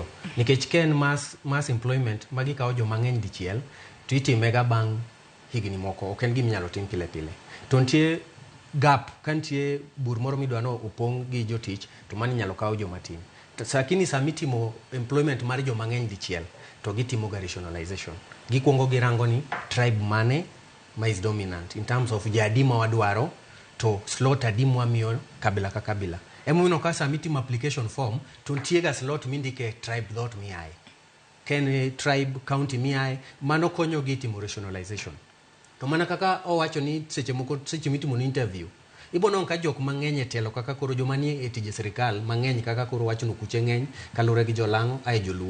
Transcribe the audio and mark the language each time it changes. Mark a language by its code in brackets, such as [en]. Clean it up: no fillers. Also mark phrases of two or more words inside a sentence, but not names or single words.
[luo] Nikech ken [en] mass employment [luo] ma gikawo joma ng'eny dichiel, to itimega bang' higni moko, ok en gima inyalo tim pile pile. To nitie gap, ka nitie bur moro midwa no opong' gi jotich, to mano inyalo kawo joma tin. Lakini sama itimo employment mar joma ng'eny dichiel, to gitimo ga rationalization. Gikuongo girango ni tribe mane ma [en] is dominant in terms of [luo] jadi ma wadwaro, to slot adi mwamiyo kabila ka kabila. Emomiyo ka sama itimo [en] application form, [luo] to nitie ga slot mindike tribe dhoot miaye. Ken tribe county miaye, mano konyo gi timo rationalization. To mana kaka owacho ni seche moko seche mitimo ni interview, ibono ka jok mang'eny e telo kaka koro joma nie e tije sirikal mang'eny kaka koro wacho no kuche ng'eny kalure gi jolang'o ae joluo.